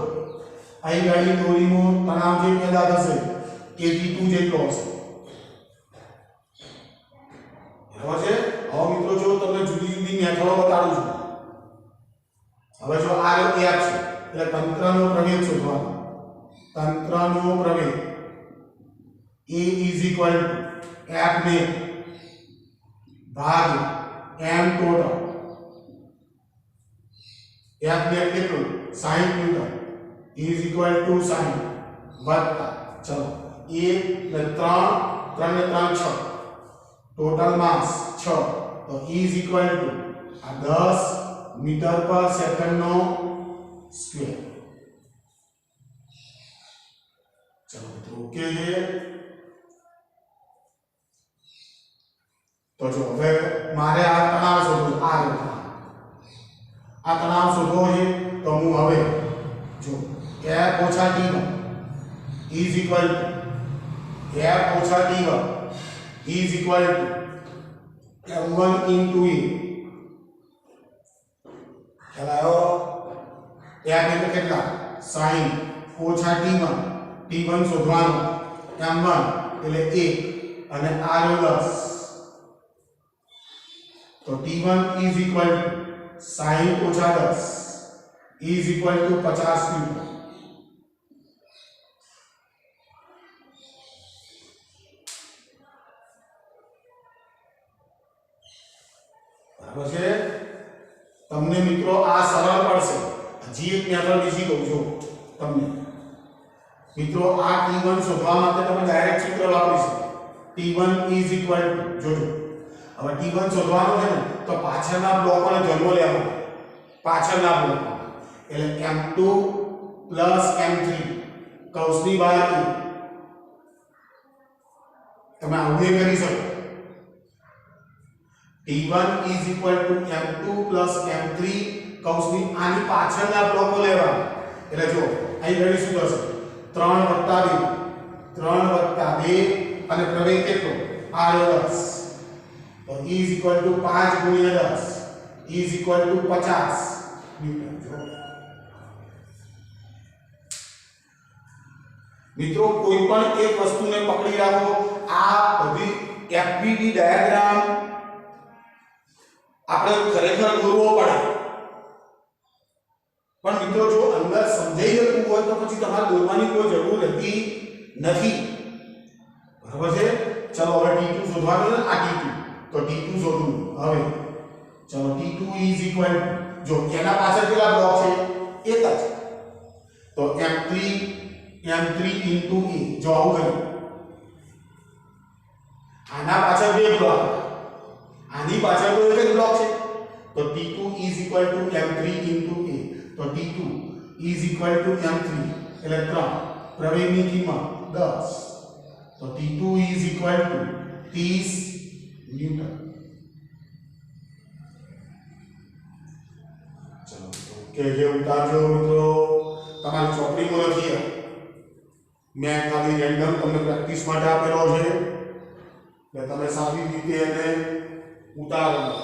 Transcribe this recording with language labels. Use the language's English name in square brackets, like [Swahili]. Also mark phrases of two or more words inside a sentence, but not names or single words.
[Gujarati] અહીં ગાડી દોરીનો તણાવ જે પેદા થશે એ T2 જેટલો હશે. બરાબર છે? હવે મિત્રો જો તમને જુદી જુદી મેથડો બતાડું છું. હવે જો આ F છે એટલે તંત્રનો પ્રવેગ શોધવાનો. તંત્રનો પ્રવેગ A [English] is equal to [Gujarati] F ને ભાગ M ટોટલ. F ને કેટલું? 60 ન્યૂટન [English] is equal to [Gujarati] 60 વત્તા, ચલો 1 ને 3 ને 3 6, ટોટલ માસ 6, તો [English] is equal to [Gujarati] આ 10 [English] metre per second [Gujarati] નો સ્ક્વેર. ચલો મિત્રો ઓકે છે. તો જો હવે મારે આ તણાવ શોધવો, આ તણાવ શોધવો છે. તો હું હવે જો [English] F ઓછા T1 is equal to F ઓછા T1 is equal to M1 into A. [Gujarati] ખ્યાલ આવ્યો? F એટલે કેટલા? 60 ઓછા T1 શોધવાનું, M1 એટલે 1 અને R 10. [English] તો T1 is equal to 60 ઓછા 10 is equal to 50 ન્યૂટન. [Gujarati] બરાબર છે? તમને મિત્રો આ સરળ પડશે. હજી એક મેથડ બીજી કહું છું તમને. મિત્રો આ T1 શોધવા માટે તમે ડાયરેક્ટ સૂત્ર વાપરી શકો. [English] T1 is equal to, [Gujarati] જોજો હવે T1 શોધવાનું છે ને તો પાછળના બ્લોકોને ધ્યાનમાં લેવાનો, પાછળના બ્લોક એટલે M2 M3 કૌંસની બહાર તમે આવું કરી શકો. T1 [English] is equal to [Gujarati] M2 M3 કૌંસની આની પાછળના બ્લોકો લેવાના. એટલે જો અહીં ઘડી શું થશે? 3 + 2 અને પ્રવેગ કેટલો? [English] R10. તો E is equal to 5 × 10 is equal to 50 ન્યૂટન. [Gujarati] જો મિત્રો કોઈ પણ એક વસ્તુને પકડી રાખો, આ બધી FBD ડાયાગ્રામ આપણે ખરેખર દોરવો પડે, પણ મિત્રો જો અંદર સમજાઈ જતું હોય તો પછી તમારે દોરવાની કોઈ જરૂર રહેતી નથી. બરાબર છે? ચલો હવે T2 શોધવાનું છે. આ T2, તો T2 શોધવું. હવે ચલો T2 [English] is equal to, [Gujarati] જો એના પાછળ કેટલા બ્લોક છે? એક જ. તો M3 m3 into a જો આવું કર્યું આના પાછળ બે બ્લોક આની પાછળ તો એક જ બ્લોક છે તો t2 [English] is equal to [Gujarati] m3 into a તો t2 [English] is equal to [Gujarati] m3 એટલે 3 પ્રવેગની કિંમત 10 તો t2 [English] is equal to [Gujarati] 30 ન્યૂટન ચલો કે જે ઉતારજો મિત્રો તમારી ચોપડીમાં લખી મેં ખાલી રેન્ડમ તમને પ્રેક્ટિસ માટે આપેલો છે એટલે તમે સારી રીતે એને ઉતારો